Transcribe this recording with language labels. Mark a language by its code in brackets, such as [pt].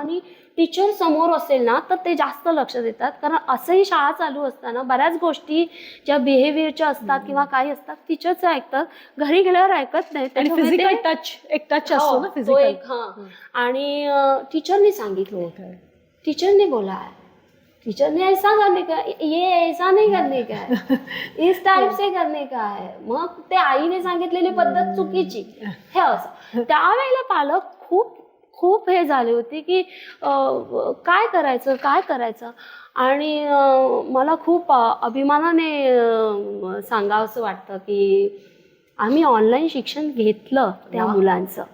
[mr] आणि टीचर समोर असेल ना तर ते जास्त लक्ष देतात. कारण असंही शाळा चालू असताना बऱ्याच गोष्टी ज्या बिहेवियरच्या असतात किंवा काही असतात टीचरचं ऐकतात, घरी गेल्यावर ऐकत नाही. फिजिकल टच असतो ना, फिजिकल. आणि टीचरने सांगितलं, [hi] टीचरने बोला है, टीचरने ऐसा करने का, ये ऐसा नहीं करने का है, इस टाइप से करने का है. [mr] मग ते आईने सांगितलेली पद्धत चुकीची, हे असं. त्यावेळेला पालक खूप हे झाले होते की काय करायचं. आणि मला खूप अभिमानाने सांगावंसं वाटतं की आम्ही ऑनलाईन शिक्षण घेतलं त्या मुलांचं.